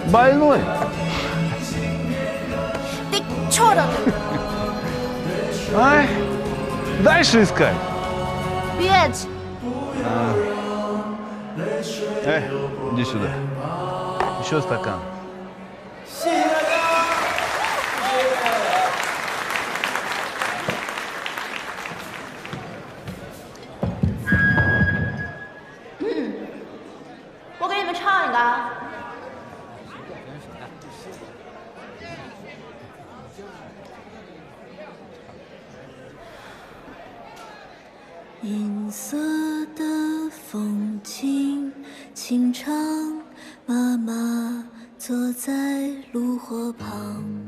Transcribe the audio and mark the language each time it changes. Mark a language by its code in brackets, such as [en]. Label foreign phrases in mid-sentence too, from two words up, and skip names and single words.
[ru] Больной. чё的？ Ай, дальше искать. Петь! Эй, иди сюда. Еще стакан. [zh] 我给你们唱一个啊。银色的风景，清唱，妈妈坐在炉火旁，